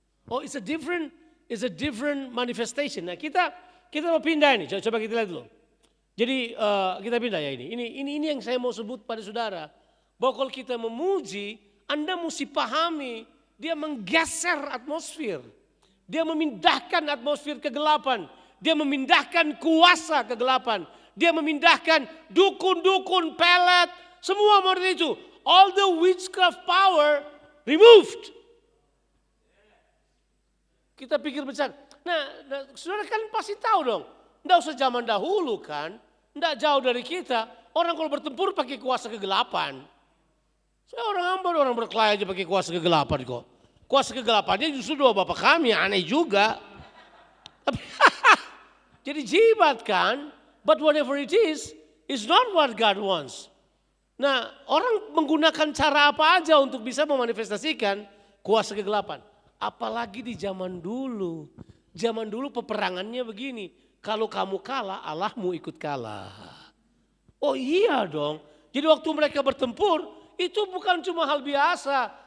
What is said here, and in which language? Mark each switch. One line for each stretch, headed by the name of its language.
English: Oh it's a different manifestation.
Indonesian: Nah kita mau pindah ini, coba kita lihat dulu. Jadi kita pindah ya ini. Ini yang saya mau sebut pada saudara. Bahwa kalau kita memuji, Anda mesti pahami dia menggeser atmosfer. Dia memindahkan atmosfer kegelapan. Dia memindahkan kuasa kegelapan. Dia memindahkan dukun-dukun, pelet, semua model itu.
English: All the witchcraft power removed.
Indonesian: Kita pikir besar. Nah, saudara kan pasti tahu dong. Nggak usah zaman dahulu kan. Nggak jauh dari kita. Orang kalau bertempur pakai kuasa kegelapan. Saya orang hamba, orang berkelahi aja pakai kuasa kegelapan kok. Kuasa kegelapannya justru doa Bapak kami, aneh juga. Jadi jimat kan.
English: But whatever it is not what God wants.
Indonesian: Nah, orang menggunakan cara apa aja untuk bisa memanifestasikan kuasa kegelapan. Apalagi di zaman dulu. Zaman dulu peperangannya begini. Kalau kamu kalah, Allahmu ikut kalah. Oh iya dong. Jadi waktu mereka bertempur, itu bukan cuma hal biasa.